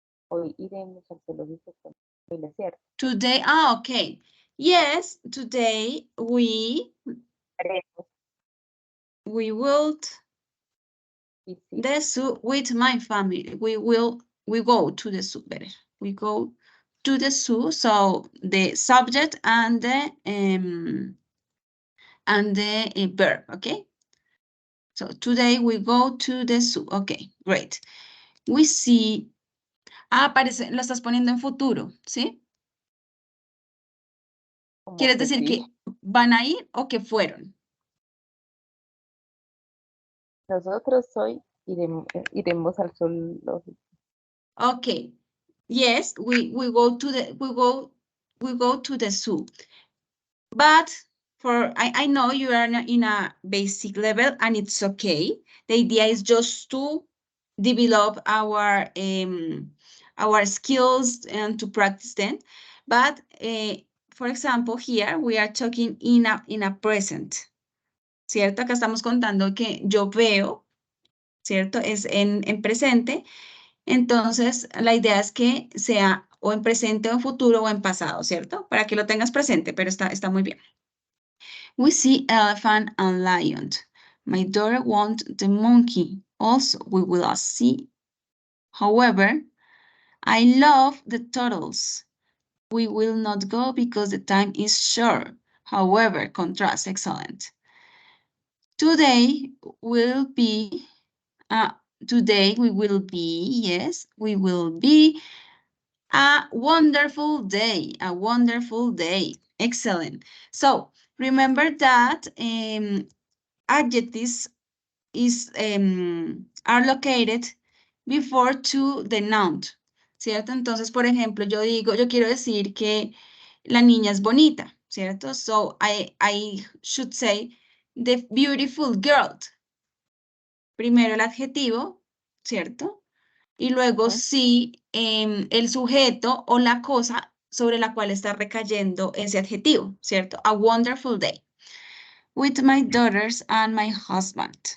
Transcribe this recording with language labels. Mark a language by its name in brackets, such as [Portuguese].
[Spanish] Hoy iremos al zoológico con familia, ¿cierto? [English] Today, okay. Yes, today we will the zoo with my family. We go to the zoo better. We go to the zoo. So the subject and the verb, okay? So today we go to the zoo. Okay, great. We see, [Spanish] aparece, lo estás poniendo en futuro, ¿sí? ¿Quieres decir que van a ir o que fueron? Nosotros hoy iremos al zoológico. [English] Okay. Yes, we go to the zoo. But I know you are in a basic level and it's okay. The idea is just to develop our skills and to practice them. But for example, here we are talking in a present. [Spanish] ¿Cierto? Acá estamos contando que yo veo, ¿cierto? Es en presente. Entonces, la idea es que sea o en presente o en futuro o en pasado, ¿cierto? Para que lo tengas presente, pero está muy bien. [English] We see elephant and lion. My daughter wants the monkey. Also, we will see. However, I love the turtles. We will not go because the time is short. However, contrast, excellent. Today will be, yes, we will be a wonderful day, a wonderful day. Excellent. So remember that adjectives are located before to the noun, [Spanish] ¿cierto? Entonces, por ejemplo, yo quiero decir que la niña es bonita, ¿cierto? [English] So I should say the beautiful girl. [Spanish] Primero el adjetivo, ¿cierto? Y luego sí el sujeto o la cosa sobre la cual está recayendo ese adjetivo, ¿cierto? [English] A wonderful day with my daughters and my husband.